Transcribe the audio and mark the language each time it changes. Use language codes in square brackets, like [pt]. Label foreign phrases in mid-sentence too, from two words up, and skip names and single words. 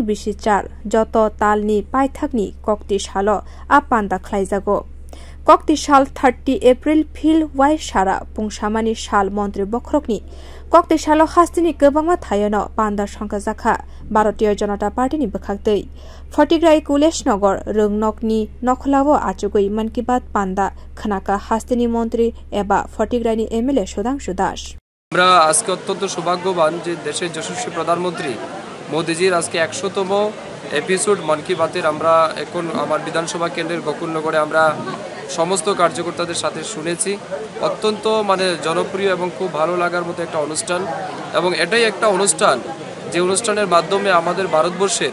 [trp] bisi char joto talni paithakni kokti salo a panda khlaijago kokti sal 30 April phil wai sara pungsamani sal montri bokhorokni kokti salo hastini gobangma thayano panda songka jakha Bharatiya Janata Party ni bukhaktei fatikrai kuleshnagar rwngnog ni kholao achugoi man ki baat panda khunaka hastini montri eba fatikrai ni m.l.a Sudhangshu [bn] আমরা আজকে অত্যন্ত সৌভাগ্যবান যে দেশের যশস্বী প্রধানমন্ত্রী মোদিজির আজকে 100তম এপিসোড মন কি বাতের আমরা এখন আমার বিধানসভা কেন্দ্রের গোকুলনগরে আমরা সমস্ত কার্যকর্তাদের সাথে শুনেছি অত্যন্ত জনপ্রিয় এবং খুব ভালো লাগার মতো একটা অনুষ্ঠান এবং এটাই একটা অনুষ্ঠান যে অনুষ্ঠানের মাধ্যমে আমাদের ভারতবর্ষের